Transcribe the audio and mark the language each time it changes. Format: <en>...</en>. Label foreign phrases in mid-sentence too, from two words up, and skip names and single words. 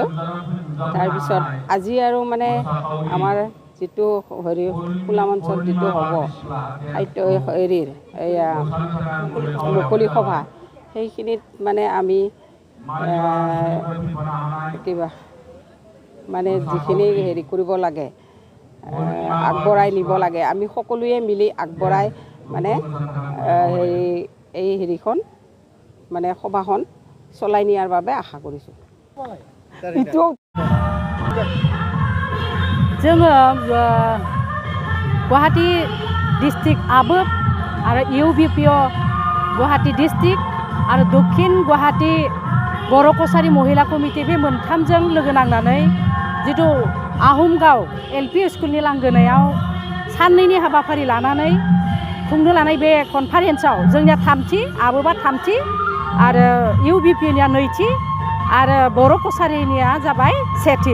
<as>তাৰপিছত আজি আৰু মানে আমাৰ যিটো হেৰি খোলা মঞ্চত যিটো হ'ব সাহিত্য হেৰিৰ এয়া মুকলি সভা সেইখিনিত মানে আমি কিবা মানে যিখিনি হেৰি কৰিব লাগে আগবঢ়াই নিব লাগে আমি সকলোৱে মিলি আগবঢ়াই মানে এই হেৰিখন মানে সভাখন চলাই নিয়াৰ বাবে আশা কৰিছোঁ।</as> <brx>जोङो गुवाहाटी डिस्ट्रिक्ट आबोब आरो UBPO गुवाहाटी डिस्ट्रिक्ट आरो दक्षिण गुवाहाटी बर' कसारी महिला कमिटि बे मोनथामजों लोगो नांनानै जिथु आहमगाव LP स्कुलनि लांगोनायाव साननैनि हाबाफारि लानानै खुंनो लानाय बे कनफारेन्सआव जोंनिया थामथि आबोबा थामथि आरो UBPनिया नैथि आरो बर' कसारिनिया जाबाय सेथि।</brx>